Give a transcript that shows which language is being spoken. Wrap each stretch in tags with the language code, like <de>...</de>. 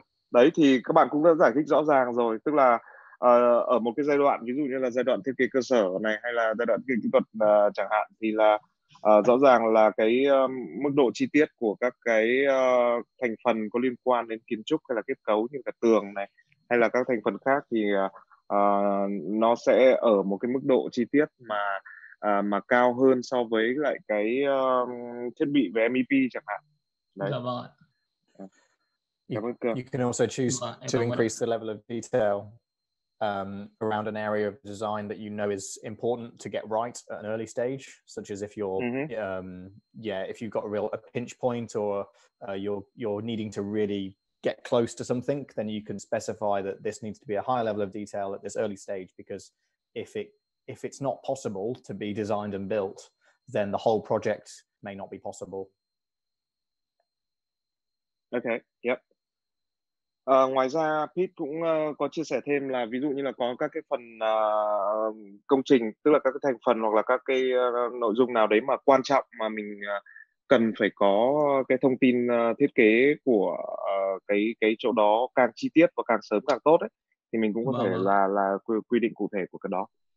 <vi>Đấy thì các bạn cũng đã giải thích rõ ràng rồi, tức là ở một cái giai đoạn, ví dụ như là giai đoạn thiết kế cơ sở này hay là giai đoạn thiết kế kỹ thuật chẳng hạn, thì là rõ ràng là cái mức độ chi tiết của các cái thành phần có liên quan đến kiến trúc hay là kết cấu như là tường này hay là các thành phần khác thì nó sẽ ở một cái mức độ chi tiết mà cao hơn so với lại cái thiết bị về MEP chẳng hạn. Đấy. Dạ vâng ạ. Cảm ơn Cường.</vi> <en>You can also choose to increase the level of detail around an area of design that you know is important to get right at an early stage, such as if you're if you've got a pinch point or you're needing to really get close to something, then you can specify that this needs to be a higher level of detail at this early stage, because if it's not possible to be designed and built, then the whole project may not be possible. Okay, yep.</en> <vi>Ngoài ra Pete cũng có chia sẻ thêm là ví dụ như là có các cái phần công trình, tức là các cái thành phần hoặc là các cái nội dung nào đấy mà quan trọng mà mình cần phải có cái thông tin thiết kế của cái chỗ đó càng chi tiết và càng sớm càng tốt ấy, thì mình cũng có thể là quy định cụ thể của cái đó.</vi>